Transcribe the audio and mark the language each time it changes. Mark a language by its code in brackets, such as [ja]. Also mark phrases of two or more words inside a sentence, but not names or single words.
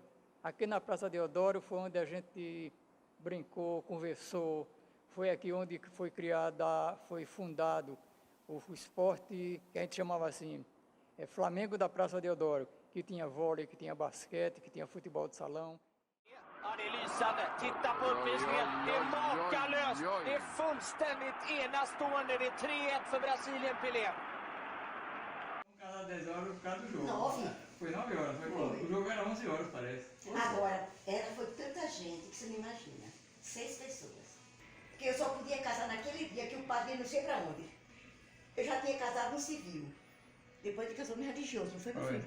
[pt] Aqui na Praça Deodoro foi onde a gente brincou, conversou, foi aqui onde foi fundado o esporte que a gente chamava assim, Flamengo da Praça Deodoro, que tinha vôlei, que tinha basquete, que tinha futebol de salão. [sv] Ja, det är lysande. Titta på uppvisningen. Det är makalöst. Det är fullständigt enastående. Det är 3-1 för Brasilien, Pelé. [pt] Cada 10 horas por causa do jogo. 9? Foi 9 horas. O jogo era 11 horas, parece. Agora, foi tanta gente que você não imagina. 6 pessoas. Porque eu só podia casar naquele dia que o padre não sei pra onde. Eu já tinha casado no civil. Depois de casou no religioso, não foi, meu filho?